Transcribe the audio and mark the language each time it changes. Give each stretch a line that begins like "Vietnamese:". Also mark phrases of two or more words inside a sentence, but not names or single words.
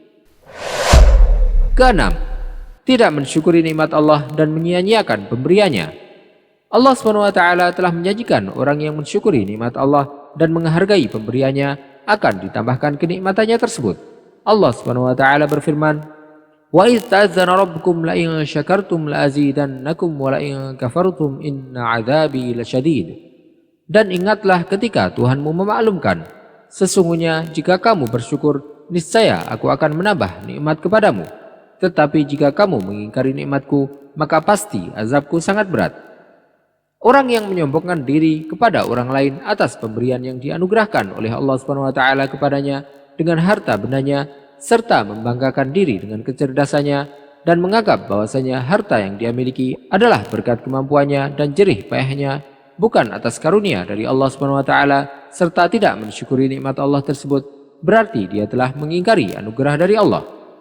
Indonesian: Keenam, tidak mensyukuri nikmat Allah dan menyia-nyiakan pemberiannya. Allah SWT telah menjanjikan orang yang mensyukuri nikmat Allah dan menghargai pemberiannya akan ditambahkan kenikmatannya tersebut. Allah SWT berfirman,
Arabic: "وإذ تأذن ربكم لئن شكرتم لأزيدنكم ولئن كفرتم إن عذابي لشديد."
Indonesian: Dan ingatlah ketika Tuhanmu memaklumkan, sesungguhnya jika kamu bersyukur, niscaya aku akan menambah nikmat kepadamu. Tetapi jika kamu mengingkari nikmatku, maka pasti azabku sangat berat. Orang yang menyombongkan diri kepada orang lain atas pemberian yang dianugerahkan oleh Allah SWT kepadanya dengan harta bendanya, serta membanggakan diri dengan kecerdasannya dan menganggap bahwasanya harta yang dia miliki adalah berkat kemampuannya dan jerih payahnya, bukan atas karunia dari Allah SWT, serta tidak mensyukuri nikmat Allah tersebut, berarti dia telah mengingkari anugerah dari Allah.